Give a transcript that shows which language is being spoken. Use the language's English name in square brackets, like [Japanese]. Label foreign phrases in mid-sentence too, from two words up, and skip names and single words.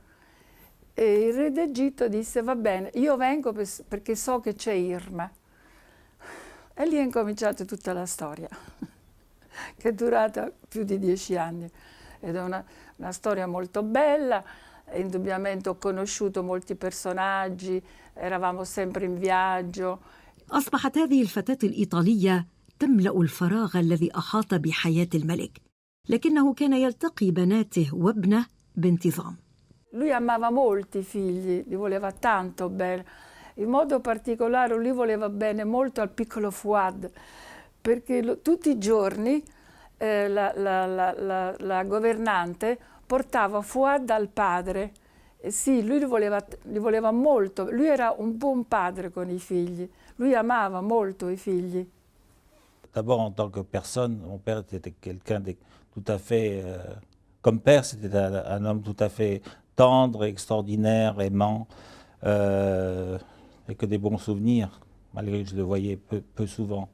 [Italian] E il re d'Egitto disse: va bene, io vengo perché so che c'è Irma. E lì è incominciata tutta la storia, che è durata più di 10 anni. Ed è una storia molto bella, indubbiamente ho conosciuto molti personaggi, eravamo sempre in viaggio. [Arabic] أصبحت هذه الفتاة الإيطالية تملأ الفراغ الذي أحاط بحياة الملك، لكنه كان يلتقي بناته وابنه بانتظام. [Italian] Lui amava molti figli, li voleva tanto bene. In modo particolare lui voleva bene molto al piccolo Fouad, perché tutti i giorni la governante portava Fouad al padre. E sì, lui li voleva molto. Lui era un buon padre con i figli. Lui amava molto i figli. [French] D'abord, en tant que personne, mon père était quelqu'un de tout à fait... comme père, c'était un homme tout à fait tendre, extraordinaire, aimant, et que des bons souvenirs, malgré que je le voyais peu souvent.